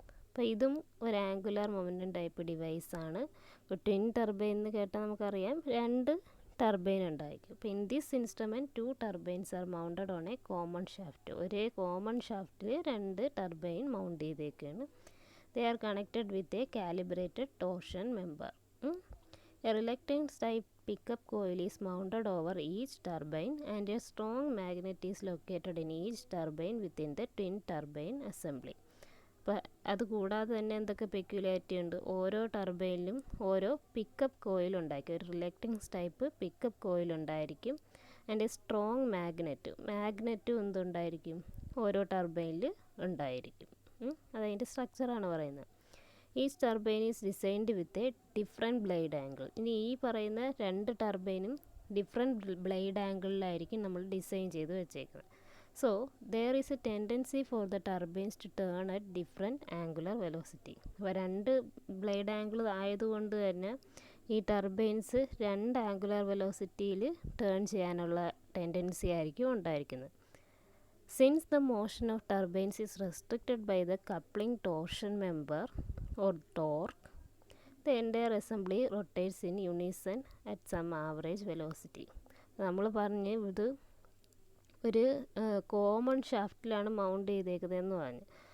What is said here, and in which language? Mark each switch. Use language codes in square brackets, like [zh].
[ml] അപ്പോൾ ഇതും ഒരു ആംഗുലാർ മൊമെൻറ്റം ടൈപ്പ് ഡിവൈസാണ്. ഇപ്പോൾ ട്വിൻ ടർബൈൻ എന്ന് കേട്ടാൽ നമുക്കറിയാം രണ്ട് ടർബൈൻ ഉണ്ടായിരിക്കും. [en] അപ്പോൾ in this instrument 2 turbines are mounted on a common shaft. [ml] ഒരേ common ഷാഫ്റ്റിൽ 2 turbine mount ചെയ്തേക്കാണ്. [en] They are connected with a calibrated torsion member. A reluctance type pickup coil is mounted over each turbine and a strong magnet is located in each turbine within the twin turbine assembly. [ml] അപ്പോൾ അതുകൂടാതെ തന്നെ എന്തൊക്കെ peculiarity ഉണ്ട്, ഓരോ ടർബൈനിലും ഓരോ pickup coil ഉണ്ടായിരിക്കും, ഒരു reluctance type pickup coil ഉണ്ടായിരിക്കും. [en] and a strong മാഗ്നറ്റും [ml] എന്തുണ്ടായിരിക്കും, ഓരോ ടർബൈനിൽ ഉണ്ടായിരിക്കും. അതതിൻ്റെ സ്ട്രക്ചറാണ് പറയുന്നത്. [en] Each turbine is designed with a different blade angle. [ml] ഇനി ഈ പറയുന്ന 2 ടർബൈനും ഡിഫറെൻറ്റ് ബ്ലേഡ് ആംഗിളിലായിരിക്കും നമ്മൾ ഡിസൈൻ ചെയ്ത് വെച്ചേക്കുന്നത്. [en] So there is a tendency for the turbines to turn at different angular velocity. [ml] അപ്പോൾ 2 ബ്ലേഡ് ആംഗിൾ ആയതുകൊണ്ട് തന്നെ ഈ ടർബൈൻസ് 2 ആംഗുലർ വെലോസിറ്റിയിൽ ടേൺ ചെയ്യാനുള്ള ടെൻഡൻസി ആയിരിക്കും ഉണ്ടായിരിക്കുന്നത്. [en] Since the motion of turbines is restricted by the coupling torsion member or torque, the entire assembly rotates in unison at some average velocity. [ml] നമ്മൾ പറഞ്ഞ് ഇത് ഒരു കോമൺ ഷാഫ്റ്റിലാണ് മൗണ്ട് ചെയ്തേക്കുന്നതെന്ന് പറഞ്ഞു.